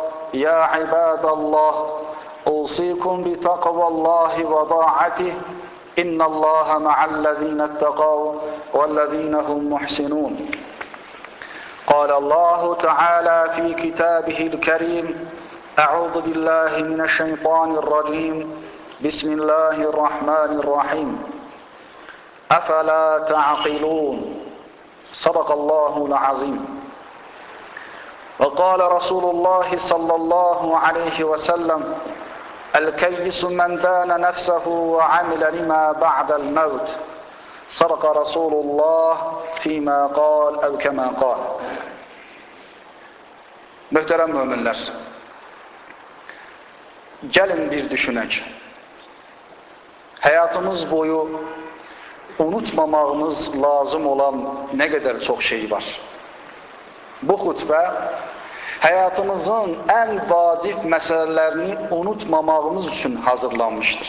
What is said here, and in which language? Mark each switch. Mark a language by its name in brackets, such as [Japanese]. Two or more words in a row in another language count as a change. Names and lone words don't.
[Arabic] يا عباد الله أوصيكم بتقوى الله وطاعته إن الله مع الذين اتقوا والذين هم محسنون قال الله تعالى في كتابه الكريم أعوذ بالله من الشيطان الرجيم بسم الله الرحمن الرحيم أفلا تعقلون صدق الله العظيم وقال رسول الله صلى الله عليه وسلم الكيس من دان نفسه وعمل لما بعد الموت صدق رسول الله فيما قال أو كما قال. [Azerbaijani] Möhtərəm möminlər, gəlin bir düşünək. Həyatımız boyu unutmamağımız lazım olan nə qədər çox şey var. Bu xutbə həyatımızın ən vacib məsələlərini unutmamağımız üçün hazırlanmışdır.